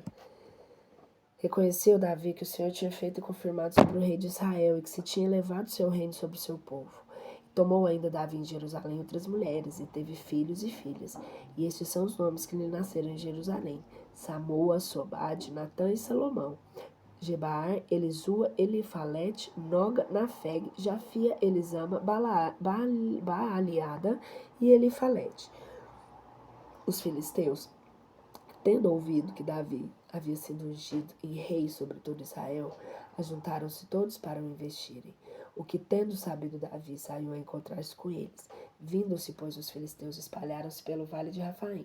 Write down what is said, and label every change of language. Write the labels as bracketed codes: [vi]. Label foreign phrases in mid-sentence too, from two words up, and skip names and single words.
[pt] Reconheceu Davi que o Senhor tinha feito e confirmado sobre o rei de Israel, e que se tinha elevado seu reino sobre o seu povo. Tomou ainda Davi em Jerusalém outras mulheres, e teve filhos e filhas. E estes são os nomes que lhe nasceram em Jerusalém: Samoa, Sobade, Natã e Salomão. Gebar, Elisua, Elifalete, Noga, Nafeg, Jafia, Elisama, Baaliada e Elifalete. Os filisteus, tendo ouvido que Davi havia sido ungido em rei sobre todo Israel, ajuntaram-se todos para o investirem. O que, tendo sabido Davi, saiu a encontrar-se com eles. Vindo-se, pois, os filisteus, espalharam-se pelo vale de Rafaim.